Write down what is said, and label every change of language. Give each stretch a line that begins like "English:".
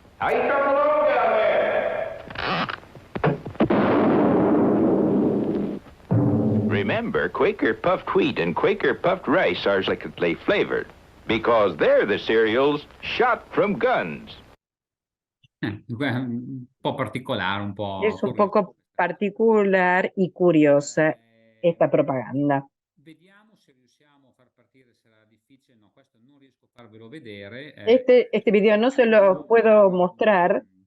English: How you coming along down there? Remember, Quaker puffed wheat and Quaker puffed rice are delicately flavored because they're the cereals shot from guns.
Italian: Un po' particolare, un po'...
Spanish: Es un poco particular y curiosa esta propaganda.
Italian: Vediamo se riusciamo a far partire, sarà difficile, no, questo non riesco a farvelo vedere.
Spanish: Este video no se lo puedo mostrar.